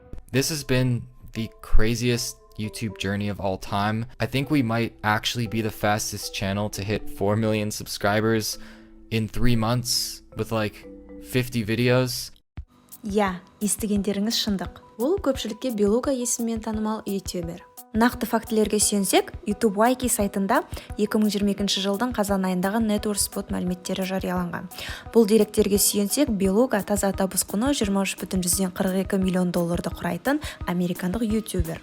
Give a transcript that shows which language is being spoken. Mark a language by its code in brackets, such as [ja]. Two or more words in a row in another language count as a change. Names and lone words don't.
[en] This has been the craziest YouTube journey of all time. I think we might actually be the fastest channel to hit 4 million subscribers in 3 months with like 50 videos. [kk] Я, естігендеріңіз шындық. Ол көпшілікке Белуга есімімен танымал ютубер. Нақты фактілерге сүйенсек, YouTube Wiki сайтында 2022 жылдың қазан айындағы Net Worth Spot мәліметтері жарияланған. Бұл деректерге сүйенсек, Белуга таза табыс құны $23,42 миллион құрайтын американдық ютубер.